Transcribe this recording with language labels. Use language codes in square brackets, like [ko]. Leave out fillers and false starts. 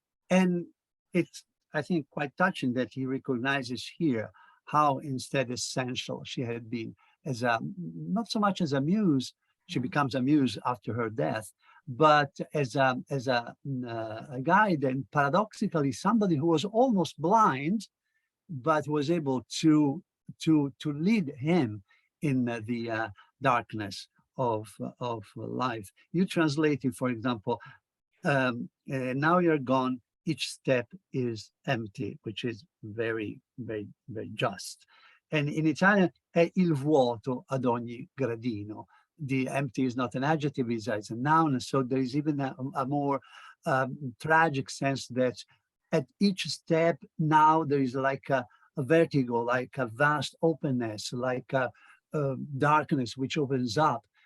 [en] And it's, I think, quite touching that he recognizes here how instead essential she had been as a, not so much as a muse, she becomes a muse after her death, but as a guide, and paradoxically somebody who was almost blind, but was able to lead him in the darkness of life. You translated, for example, now you're gone, each step is empty, which is very, very, very just. And in Italian, [it] è il vuoto ad ogni gradino. [en] The empty is not an adjective, it's a noun. So there is even a more tragic sense that at each step now there is like a vertigo, like a vast openness, like a darkness which opens up.